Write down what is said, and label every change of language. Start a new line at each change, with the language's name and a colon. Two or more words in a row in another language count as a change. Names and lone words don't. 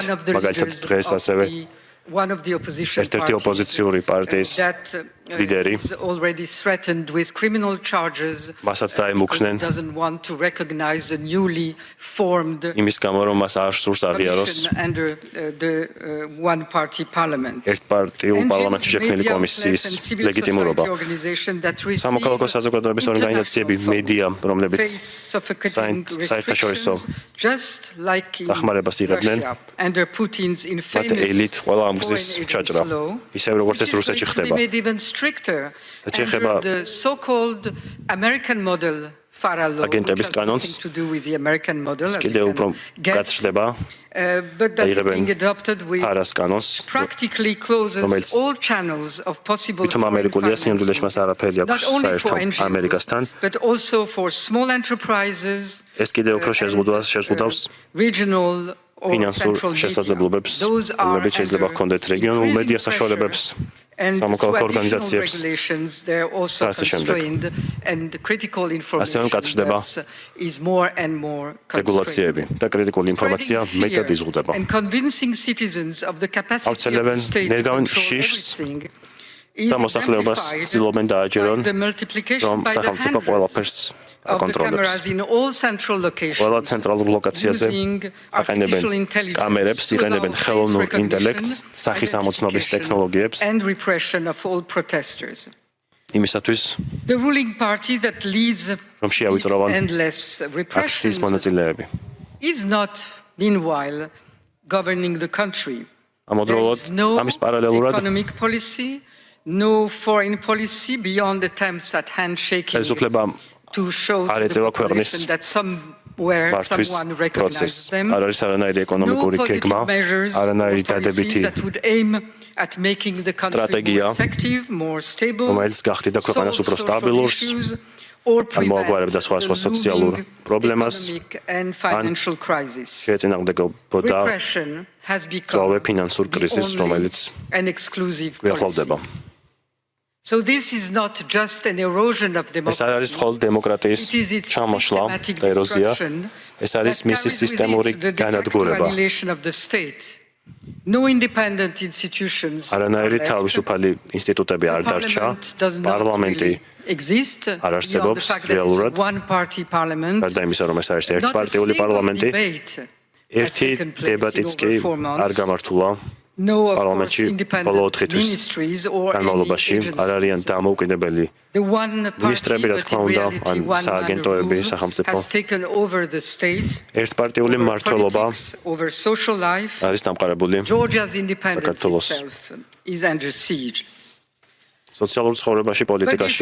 Georgian: მაგალითად დღეს ასევე ერთ-ერთი ოპოზიციური პარტიის ლიდერი მასაც დაემუქრნენ იმის გამო, რომ მას არ სურს აღიაროს ერთპარტიულ პარლამენტში შექმნილი კომისიის ლეგიტიმურობა. სამოქალაქო საზოგადოების ორგანიზაციები, მედია, რომლებიც საერთაშორისო დახმარებას იღებდნენ, მათ ელით ყველა ამ გზის ჩაჭრა, ისევ როგორც ეს რუსეთში ხდება.
English: Under the so-called American model, FARA law,
Georgian: აგენტების კანონს კიდევ უფრო გაცრდება
English: but that is being adopted with
Georgian: ფარას კანონს,
English: practically closes all channels of possible
Georgian: თვითონ ამერიკულია სინამდვილეში მას არაფერი აქვს საერთო ამერიკასთან.
English: but also for small enterprises,
Georgian: ეს კიდევ უფრო შეზღუდავს
English: regional or
Georgian: ფინანსურ
English: central
Georgian: შესაძლებლობებს,
English: Those are
Georgian: რომლებიც შეიძლება
English: under
Georgian: ჰქონდეთ რეგიონულ
English: increasing
Georgian: მედია
English: pressure
Georgian: საშუალებებს,
English: and
Georgian: სამოქალაქო
English: through
Georgian: ორგანიზაციებს.
English: additional regulations, they're also
Georgian: ასე შემდეგ.
English: constrained, and critical
Georgian: ასე რომ
English: information
Georgian: გაცრდება
English: is more and more constrained.
Georgian: რეგულაციები და კრიტიკული ინფორმაცია მეტად იზღუდება.
English: And convincing citizens of the capacity of
Georgian: აუცილებლად
English: the state to
Georgian: ნერგავენ
English: control
Georgian: შიშს
English: everything is
Georgian: და მოსახლეობას
English: exemplified
Georgian: ცდილობენ დააჯერონ,
English: by the multiplication
Georgian: რომ
English: by the
Georgian: სახელმწიფო ყველაფერს
English: of the
Georgian: აკონტროლებს.
English: cameras in all central locations,
Georgian: ყველა ცენტრალურ ლოკაციაზე
English: using
Georgian: აყენებენ
English: artificial intelligence
Georgian: კამერებს,
English: to
Georgian: იყენებენ
English: allow
Georgian: ხელოვნურ
English: face
Georgian: ინტელექტს,
English: recognition,
Georgian: სახის ამოცნობის
English: identification,
Georgian: ტექნოლოგიებს,
English: and repression of all protesters.
Georgian: იმისათვის,
English: The ruling party that leads
Georgian: რომ შეავიწროვონ
English: these endless repressions
Georgian: აქციის μονაწილეები.
English: is not, meanwhile, governing the country.
Georgian: ამავდროულად,
English: There is no
Georgian: ამის პარალელურად
English: economic policy, no foreign policy beyond attempts at handshaking
Georgian: ხელისუფლება
English: to show
Georgian: არ
English: to the
Georgian: ეწევა ქვეყნის
English: population that somewhere
Georgian: მართვის
English: someone
Georgian: პროცესს.
English: recognizes them.
Georgian: არ არის არანაირი ეკონომიკური
English: No
Georgian: გეგმა,
English: positive measures
Georgian: არანაირი
English: or
Georgian: დადებითი
English: policies that would aim at making the country
Georgian: სტრატეგია,
English: more effective, more stable,
Georgian: რომელიც გახდიდა ქვეყანას
English: solve
Georgian: უფრო
English: social
Georgian: სტაბილურს,
English: issues, or
Georgian: ან
English: prevent
Georgian: მოაგვარებდა სხვა
English: the
Georgian: სოციალურ
English: looming
Georgian: პრობლემას,
English: economic and financial crisis.
Georgian: შეეწინააღმდეგებოდა
English: Repression has
Georgian: ძვავე
English: become
Georgian: ფინანსურ
English: the
Georgian: კრიზისს,
English: only
Georgian: რომელიც
English: and exclusive policy.
Georgian: გვიახლოვდება.
English: So this is not just an erosion of
Georgian: ეს არ არის
English: democracy.
Georgian: მხოლოდ დემოკრატიის
English: It is its
Georgian: ჩამოშლა
English: systematic
Georgian: და ეროზია,
English: destruction
Georgian: ეს არის
English: that
Georgian: მისი
English: carries with
Georgian: სისტემური
English: it the de facto
Georgian: განადგურება.
English: annihilation of the state. No independent institutions
Georgian: არანაირი
English: are left.
Georgian: თავისუფალი ინსტიტუტები არ
English: The
Georgian: დარჩა,
English: parliament does not
Georgian: პარლამენტი
English: really exist
Georgian: არ
English: beyond the
Georgian: არსებობს
English: fact that it's
Georgian: რეალურად.
English: a one-party parliament.
Georgian: გარდა იმისა, რომ ეს არის
English: Not a
Georgian: ერთპარტიული
English: single
Georgian: პარლამენტი,
English: debate
Georgian: ერთი დებატიც კი არ გამართულა პარლამენტში ბოლო 4 თვის განმავლობაში. არ არიან დამოუკიდებელი მინისტრები, რა თქმა უნდა, ან სააგენტოები, სახელმწიფო. ერთპარტიული მმართველობა არის დამყარებული საქართველოს სოციალურ ცხოვრებაში, პოლიტიკაში.